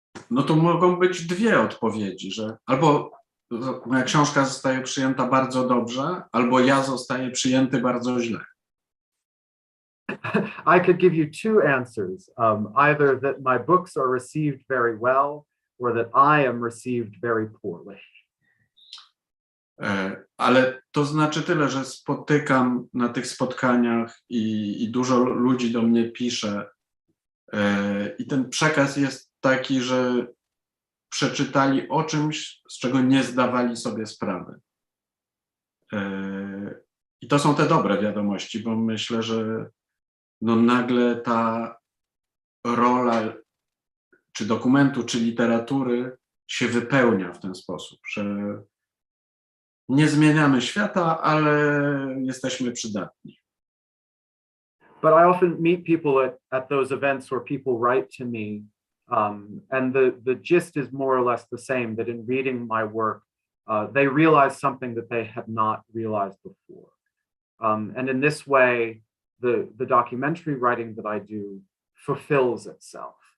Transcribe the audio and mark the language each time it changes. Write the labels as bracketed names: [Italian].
[Polish] No to mogą być 2 odpowiedzi, że albo moja książka zostaje przyjęta bardzo dobrze, albo ja zostaję przyjęty bardzo źle. [English] I could give you 2 answers, either that my books are received very well or that I am received very poorly. [Polish] Ale to znaczy tyle, że spotykam na tych spotkaniach i dużo ludzi do mnie pisze i ten przekaz jest taki, że przeczytali o czymś, z czego nie zdawali sobie sprawy. I to są te dobre wiadomości, bo myślę, że no nagle ta rola czy dokumentu, czy literatury się wypełnia w ten sposób, że nie zmieniamy świata, ale jesteśmy przydatni. [English] But I often meet people at those events where people write to me, and the gist is more or less the same, that in reading my work, they realize something that they had not realized before. And in this way, the documentary writing that I do fulfills itself.